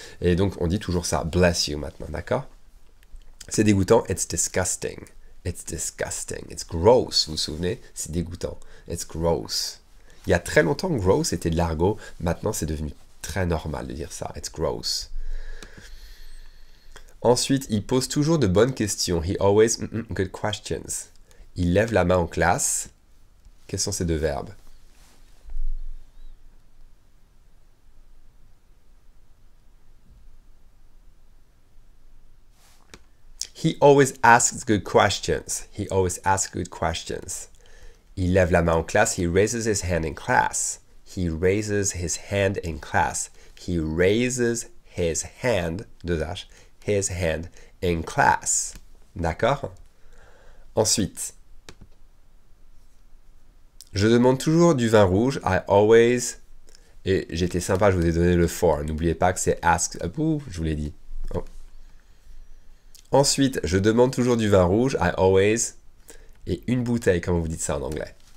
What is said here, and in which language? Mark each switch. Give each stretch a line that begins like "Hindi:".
French: Et donc, on dit toujours ça,
English: bless you
French: maintenant, d'accord? C'est dégoûtant,
English: it's disgusting. It's disgusting. It's gross.
French: Vous vous souvenez? C'est dégoûtant.
English: It's gross.
French: Il y a très longtemps, gross était de l'argot. Maintenant, c'est devenu très normal de dire ça.
English: It's gross.
French: Ensuite, il pose toujours de bonnes questions.
English: He always good questions.
French: Il lève la main en classe. Quels sont ces deux verbes?
English: He always asks good questions. He always asks good questions.
French: Il lève la main en classe.
English: He raises his hand in class. He raises his hand in class. He raises his hand, deux H, his hand in class.
French: D'accord? Ensuite, je demande toujours du vin rouge.
English: I always...
French: Et j'étais sympa, je vous ai donné le for. N'oubliez pas que c'est ask. Ouh, je vous l'ai dit. Oh. Ensuite, je demande toujours du vin rouge.
English: I always...
French: Et une bouteille, comment vous dites ça en anglais?